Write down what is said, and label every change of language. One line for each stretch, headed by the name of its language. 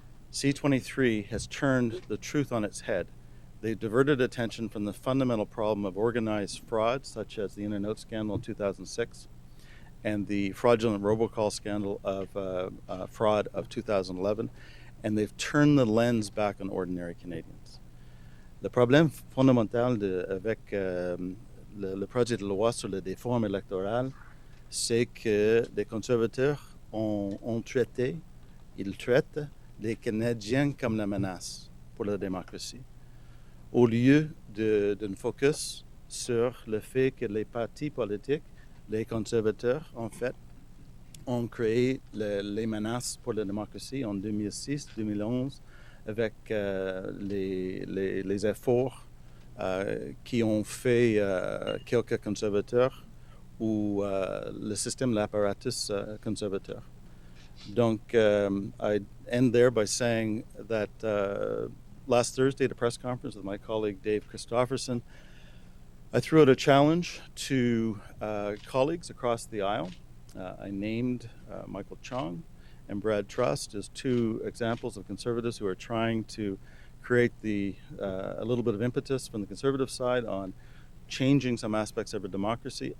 English: C-23 has turned the truth on its head. They've diverted attention from the fundamental problem of organized fraud, such as the In-N-Out scandal in 2006 and the fraudulent robocall scandal of fraud of 2011, and they've turned the lens back on ordinary Canadians.
French: Le problème fondamental avec le projet de loi sur la réforme électorale, c'est que les conservateurs ont traité, ils traitent les Canadiens comme la menace pour la démocratie, au lieu d'un focus sur le fait que les partis politiques, les conservateurs, en fait, ont créé les menaces pour la démocratie en 2006, 2011, avec les efforts qui ont fait quelques conservateurs ou le système, l'apparatus conservateur.
English: Donc, I end there by saying that last Thursday at a press conference with my colleague Dave Christofferson, I threw out a challenge to colleagues across the aisle. I named Michael Chong and Brad Trust as two examples of conservatives who are trying to create a little bit of impetus from the conservative side on changing some aspects of our democracy.